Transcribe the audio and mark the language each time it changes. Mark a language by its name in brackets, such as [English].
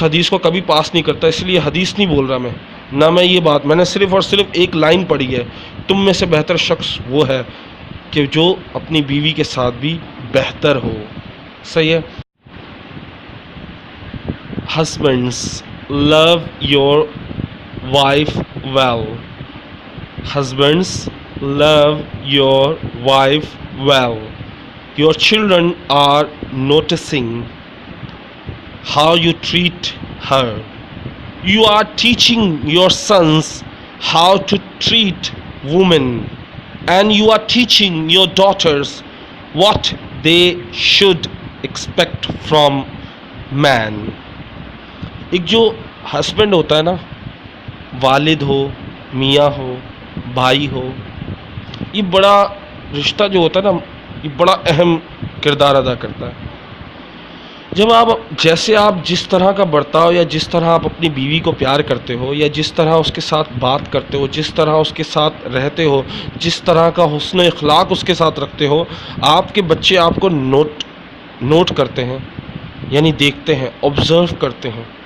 [Urdu] کو کبھی پاس نہیں کرتا، اس لیے حدیث نہیں بول رہا میں یہ بات، میں نے صرف اور صرف ایک لائن پڑھی ہے، تم میں سے بہتر شخص وہ ہے کہ جو اپنی بیوی کے ساتھ بھی بہتر ہو۔ صحیح ہے۔ [English] Husbands, love your wife well. Husbands, love your wife well. Your children are noticing how you treat her. You are teaching your sons how to treat women, and you are teaching your daughters what they should expect from man. [Urdu] ایک جو husband ہوتا ہے نا، والد ہو، میاں ہو، بھائی ہو، یہ بڑا رشتہ جو ہوتا ہے نا، یہ بڑا اہم کردار ادا کرتا ہے۔ جب آپ جس طرح کا برتاؤ یا جس طرح آپ اپنی بیوی کو پیار کرتے ہو، یا جس طرح اس کے ساتھ بات کرتے ہو، جس طرح اس کے ساتھ رہتے ہو، جس طرح کا حسن اخلاق اس کے ساتھ رکھتے ہو، آپ کے بچے آپ کو نوٹ کرتے ہیں، یعنی دیکھتے ہیں، آبزرو کرتے ہیں۔